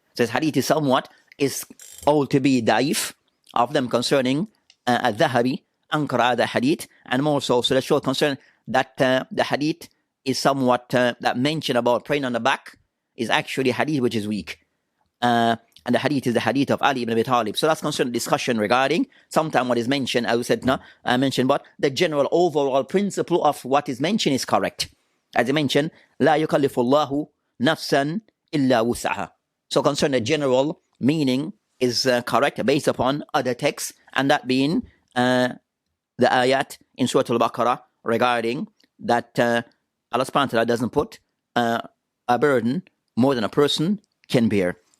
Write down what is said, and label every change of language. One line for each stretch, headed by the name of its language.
English: So this hadith is somewhat is all to be daif of them concerning al-Dhahabi, ankara the hadith, and more so that shows concern that the hadith is somewhat that mention about praying on the back is actually a hadith which is weak. And the hadith is the hadith of Ali ibn Abi Talib. So that's concerned discussion regarding sometime what is mentioned, as we said, I mentioned, but the general overall principle of what is mentioned is correct. As I mentioned,
Arabic: لا يكلف الله نفسا إلا وسعها.
English: So concerned the general meaning is correct based upon other texts, and that being the ayat in Surah Al-Baqarah regarding that Allah subhanahu wa ta'ala doesn't put a burden more than a person can bear.